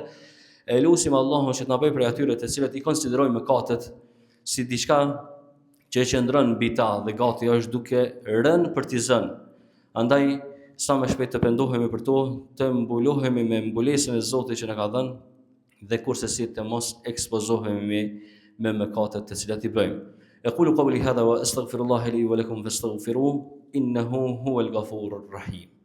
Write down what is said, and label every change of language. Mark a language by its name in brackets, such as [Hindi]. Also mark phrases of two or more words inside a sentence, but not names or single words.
[Albanian] E lutim Allahun që të na bëjë prej atyre të cilët i konsiderojnë mëkatet si diçka që qëndron mbi ta dhe gati është duke rënë për t'i zënë. Andaj sa më shpejt të pendohemi për to, të mbulohemi me mbulesën e Zotit që na ka dhënë dhe kurse si të mos ekspozohemi me mëkatet të cilat i bëjmë. [Arabic] أقول قولي هذا وأستغفر الله لي ولكم فاستغفروه إنه هو الغفور الرحيم.